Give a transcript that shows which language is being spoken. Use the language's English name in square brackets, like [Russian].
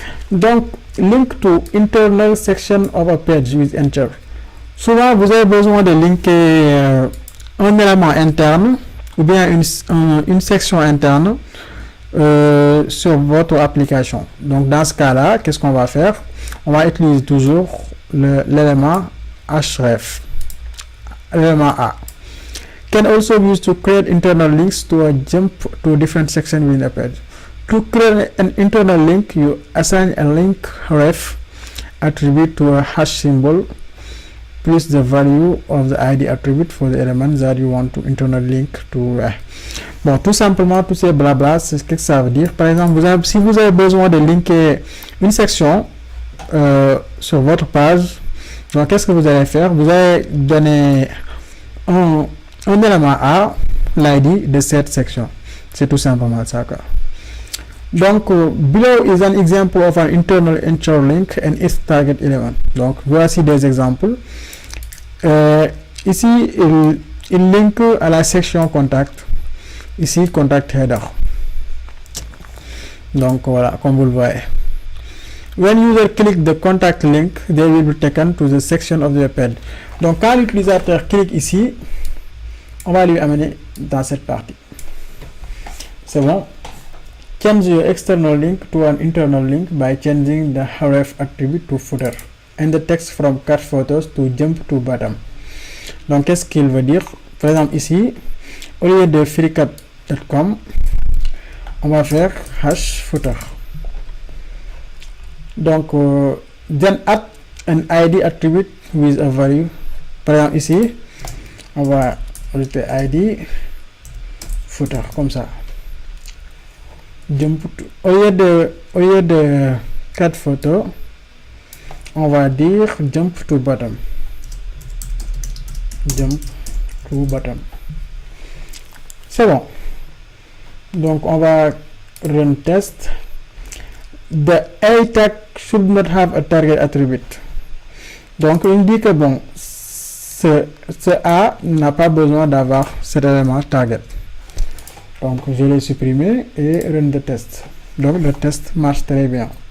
[English] Donc link to internal section of a page with enter. [French] Souvent vous avez besoin de linker un élément interne ou bien une section interne sur votre application. Donc dans ce cas-là, qu'est-ce qu'on va faire? On va utiliser toujours l'élément href, l'élément A. [English] Can also be used to create internal links to a jump to different sections within a page. To create an internal link, you assign a link ref attribute to a hash symbol plus the value of the ID attribute for the element that you want to internally link to. [French] Bon, tout simplement, tous ces blabla, c'est ce que ça veut dire. Par exemple, si vous avez besoin de linker une section sur votre page, donc qu'est-ce que vous allez faire? Vous allez donner un élément A, l'ID de cette section. C'est tout simplement ça, quoi. [English] Donc, below is an example of an internal enter link and its target element. [French] Donc, voici des exemples. Ici, il link à la section contact. Ici, contact header. Donc, voilà, comme vous le voyez. [English] When user click the contact link, they will be taken to the section of the page. [French] Donc, quand l'utilisateur clique ici, on va lui amener dans cette partie. C'est bon. [English] Change your external link to an internal link by changing the href attribute to footer and the text from cat photos to jump to bottom. [French] Donc qu'est-ce qu'il veut dire? Par exemple ici, au lieu de freecode.com, on va faire hash footer. [English] Donc then add an ID attribute with a value. [French] Par exemple ici, on va ajouter ID footer comme ça. Jump to, au lieu de 4 photos, on va dire [English] jump to bottom. Jump to bottom. C'est bon. [French] Donc on va [English] run test. The A tag should not have a target attribute. [French] Donc il dit que bon, ce A n'a pas besoin d'avoir cet élément target. Donc je l'ai supprimé et [English] run the test. [French] Donc le test marche très bien.